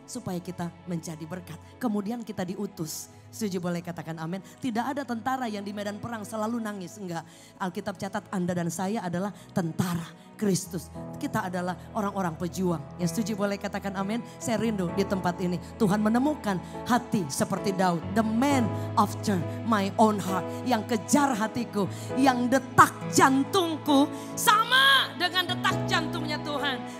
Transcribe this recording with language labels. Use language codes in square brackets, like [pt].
[id] Supaya kita menjadi berkat. Kemudian kita diutus. Setuju boleh katakan amin. Tidak ada tentara yang di medan perang selalu nangis. Enggak. Alkitab catat Anda dan saya adalah tentara Kristus. Kita adalah orang-orang pejuang. Yang setuju boleh katakan amin. Saya rindu di tempat ini. Tuhan menemukan hati seperti Daud. [en] The man after my own heart. [id] Yang kejar hatiku. Yang detak jantungku sama dengan detak jantungnya Tuhan.